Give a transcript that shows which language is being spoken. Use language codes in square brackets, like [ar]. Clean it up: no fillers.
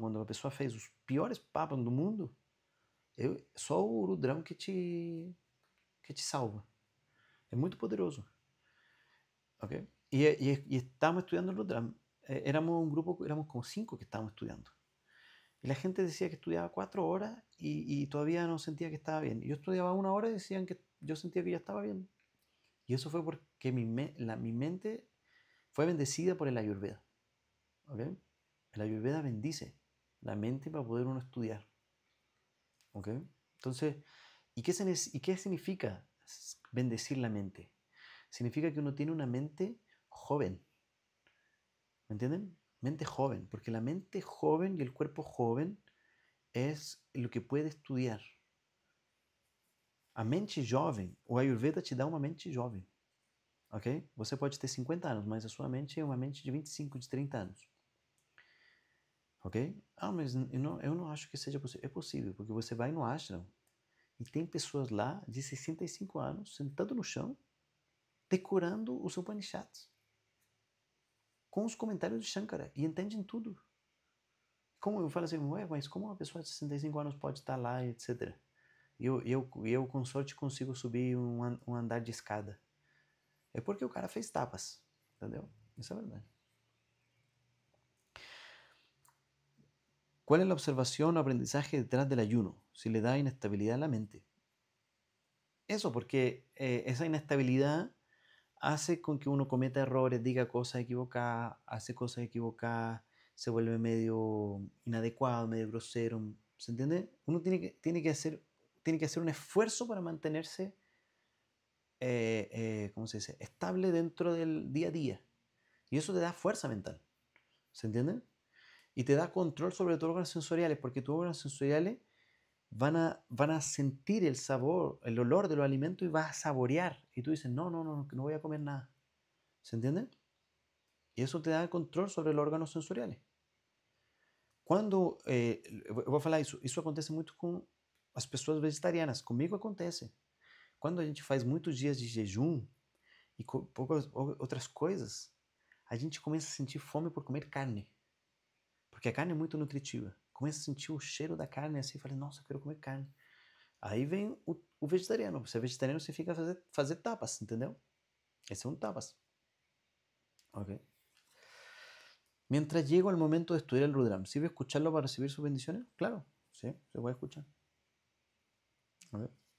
[pt] Quando a pessoa fez os piores papam do mundo, só o Rudram que te salva. É muito poderoso. Ok? E estávamos estudando o Rudram. Éramos um grupo, éramos como 5 que estávamos estudando. [es] Y la gente decía que estudiaba 4 horas y todavía no sentía que estaba bien. Y yo estudiaba 1 hora y decían que yo sentía que ya estaba bien. Y eso fue porque mi mente fue bendecida por el Ayurveda. ¿Ok? El Ayurveda bendice la mente para poder uno estudiar. ¿Ok? Entonces, ¿y qué significa bendecir la mente? Significa que uno tiene una mente joven. ¿Me entienden? Mente joven, porque la mente joven y el cuerpo joven es lo que puede estudiar. [pt] A mente jovem, o Ayurveda te dá uma mente jovem. Ok? Você pode ter 50 anos, mas a sua mente é uma mente de 25, de 30 anos. Ok? Ah, mas eu não acho que seja possível. É possível, porque você vai no ashram e tem pessoas lá de 65 anos sentado no chão, decorando os Upanishads, com os comentários de Shankara, e entendem tudo. Como eu falo assim, ué, mas como uma pessoa de 65 anos pode estar lá, etc. E eu com sorte consigo subir um andar de escada. É porque o cara fez tapas, entendeu? Isso é verdade. [es] ¿Cuál es la observación o aprendizaje detrás del ayuno? Si le da inestabilidad a la mente. Eso, porque esa inestabilidad hace con que uno cometa errores, diga cosas equivocadas, hace cosas equivocadas, se vuelve medio inadecuado, medio grosero. ¿Se entiende? Uno tiene que hacer un esfuerzo para mantenerse, ¿cómo se dice?, estable dentro del día a día. Y eso te da fuerza mental. ¿Se entiende? Y te da control sobre tus órganos sensoriales, porque tus órganos sensoriales van a sentir el sabor, el olor de los alimentos y vas a saborear. Y tú dices, no voy a comer nada. ¿Se entiende? Y eso te da control sobre los órganos sensoriales. [pt] Quando, eu vou falar isso acontece muito com as pessoas vegetarianas. Comigo acontece. Quando a gente faz muitos dias de jejum e poucas outras coisas, a gente começa a sentir fome por comer carne. Porque a carne é muito nutritiva. Começa a sentir o cheiro da carne assim, fala, nossa, eu quero comer carne. Aí vem o vegetariano. Você é vegetariano, você fica a fazer tapas, entendeu? Esse é um tapas. Ok. [es] Mientras llego al momento de estudiar el Rudram, ¿sirve escucharlo para recibir sus bendiciones? Claro, sí, se puede escuchar. Ok.